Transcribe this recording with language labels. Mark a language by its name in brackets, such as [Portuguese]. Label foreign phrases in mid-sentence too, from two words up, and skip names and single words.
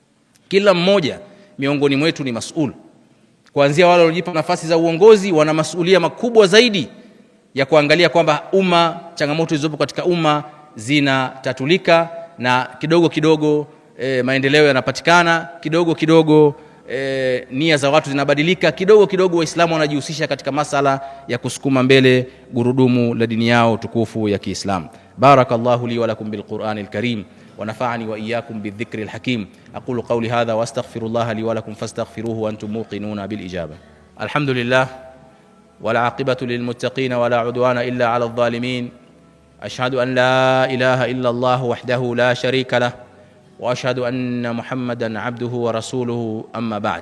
[Swahili] Kila mmoja miongoni mwetu ni mas'ul kuanzia wale waliojipa nafasi za uongozi, wana masuhulia makubwa zaidi ya kuangalia kwamba changamoto zilizopo katika umma zinatatulika, na kidogo kidogo maendeleo yanapatikana, kidogo kidogo nia za watu zinabadilika, kidogo kidogo Waislamu wanajihusisha katika masala ya kusukuma mbele gurudumu la dini yao tukufu ya Kiislamu. [Arabic] بارك الله لي ولكم بالقرآن الكريم ونفعني وإياكم بالذكر الحكيم. أقول قولي هذا وأستغفر الله لي ولكم فاستغفروه وأنتم موقنون بالإجابة. الحمد لله والعاقبة للمتقين ولا عدوان إلا على الظالمين. أشهد أن لا إله إلا الله وحده لا شريك له وأشهد أن محمدا عبده ورسوله أما بعد.